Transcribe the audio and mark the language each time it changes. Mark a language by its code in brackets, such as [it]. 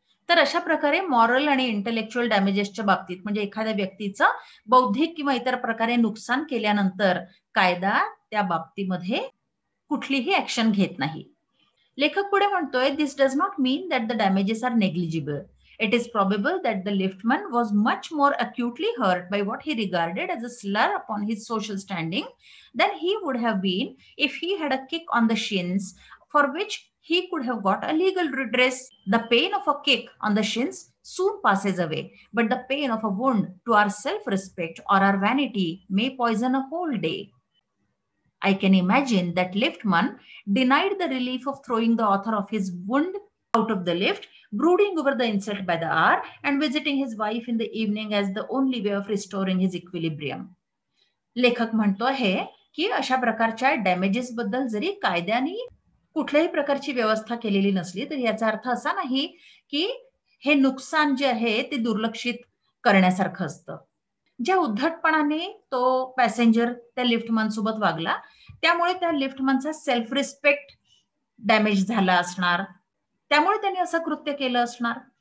[mr] तर अशा प्रकारे मॉरल आणि इंटेलेक्च्युअल डॅमेजेसच्या बाबतीत म्हणजे एखाद्या व्यक्तीचं बौद्धिक किंवा इतर प्रकारे नुकसान केल्यानंतर कायदा त्या बाबतीमध्ये कुठलीही ऍक्शन घेत नाही. लेखक पुढे म्हणतोय, [en] This does not mean that the damages are negligible. It is probable that the liftman was much more acutely hurt by what he regarded as a slur upon his social standing than he would have been if he had a kick on the shins for which he could have got a legal redress. The pain of a kick on the shins soon passes away, but the pain of a wound to our self-respect or our vanity may poison a whole day. I can imagine that liftman denied the relief of throwing the author of his wound out of the lift, brooding over the insult by the hour, and visiting his wife in the evening as the only way of restoring his equilibrium. [mr] लेखक म्हणतो आहे की अशा प्रकारच्या damages बद्दल जरी कायद्याने कुठल्याही प्रकारची व्यवस्था केलेली नसली तरी याचा अर्थ असा नाही की हे नुकसान जे आहे ते दुर्लक्षित करण्यासारखं असतं. ज्या उद्धटपणाने तो पॅसेंजर त्या लिफ्टमन सोबत वागला त्यामुळे त्या लिफ्टमनचा सेल्फ रिस्पेक्ट डॅमेज झाला असणार, त्यामुळे त्यांनी असं कृत्य केलं असणार.